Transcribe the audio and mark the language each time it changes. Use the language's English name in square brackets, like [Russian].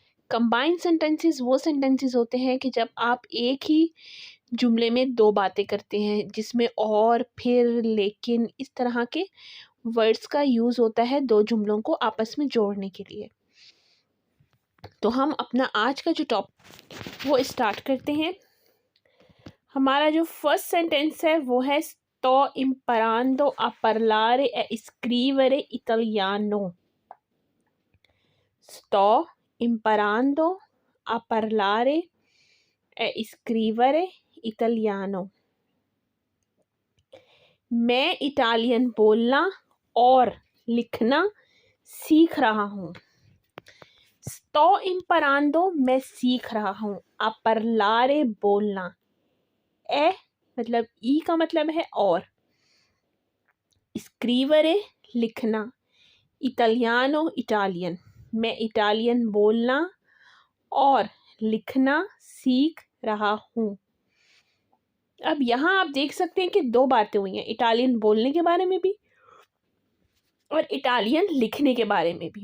[Hindi] Combined sentences वो sentences होते हैं कि जब आप एक ही जुमले में दो बातें करते हैं जिसमें और फिर लेकिन इस तरह के वर्ड्स का यूज़ होता है दो जुमलों को आपस में जोड़ने के लिए। तो हम अपना आज का जो टॉपिक वो स्टार्ट करते हैं। हमारा जो फर्स्ट सेंटेंस है वो है [Italian] sto imparando a parlare e scrivere italiano। sto imparando a parlare e scrivere italiano। [Hindi] मैं इटालियन बोलना और लिखना सीख रहा हूँ। [Italian] sto imparando [Hindi] मैं सीख रहा हूँ। [Italian] a parlare बोलना। [Hindi] ए मतलब ई का मतलब है और। [Italian] scrivere [Hindi] लिखना। इटालियानो इटालियन मैं इटालियन बोलना और लिखना सीख रहा हूँ। अब यहाँ आप देख सकते हैं कि दो बातें हुई हैं, इटालियन बोलने के बारे में भी और इटालियन लिखने के बारे में भी।